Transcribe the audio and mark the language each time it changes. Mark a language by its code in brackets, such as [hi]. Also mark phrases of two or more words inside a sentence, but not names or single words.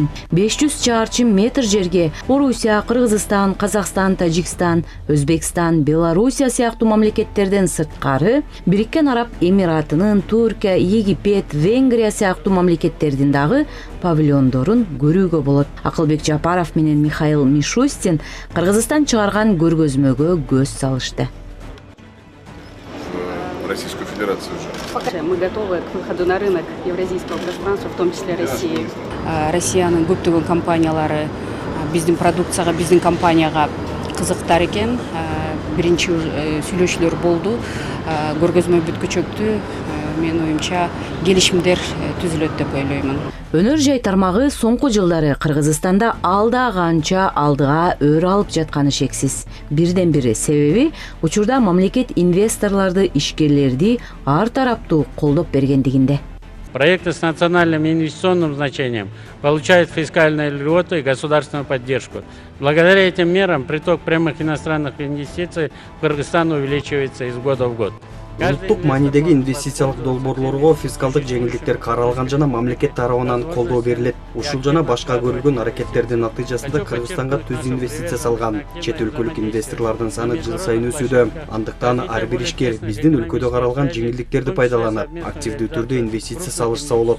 [ky] 500 чарчы метр жерге Орусия, Кыргызстан, Казакстан, Тажикстан, Өзбекстан, Белоруссия сыяктуу мамлекеттерден сырткары Бириккен Араб Эмиратынын, Туркия, Египет, Венгрия сыяктуу мамлекеттердин дагы павильондорун көрүүгө болот. Акылбек Жапаров менен Михаил Мишустин Кыргызстан чыгарган көргөзмөгө көз салышты. [ru] Российскую Федерацию уже. Мы готовы к выходу на рынок евразийского пространства, в том числе России. [ky] Россиянын көптөгөн компаниялары биздин продукцияга, биздин компанияга кызыктар экен. Биринчи сүйлөшүүлөр болду. Көргөзмө бүткүчөктү. Мен оюмча келишимдер түзүлөт деп ойлоймун. Өнөр жай тармагы соңку жылдары Кыргызстанда алда канча алдыга өр алып жатканы шексиз. Бирден бири себеби учурда мамлекет инвесторлорду, ишкерлерди ар тараптуу колдоп бергендигинде. [ru] Проекты с национальным инвестиционным значением получают фискальные льготы и государственную поддержку. Благодаря этим мерам приток прямых иностранных инвестиций в Кыргызстан увеличивается из года в год. [ky] Улуттук маанидеги инвестициялык долбоорлорго фискалдык жеңилдиктер каралган жана мамлекет тарабынан колдоо берилет. Ушул жана башка көрүлгөн аракеттердин натыйжасында Кыргызстанга түз инвестиция салган. Чет өлкөлүк инвесторлордун саны жыл сайын өсүүдө. Андыктан ар бир ишкер биздин өлкөдө каралган жеңилдиктерди пайдаланып, активдүү түрдө инвестиция салышса болот.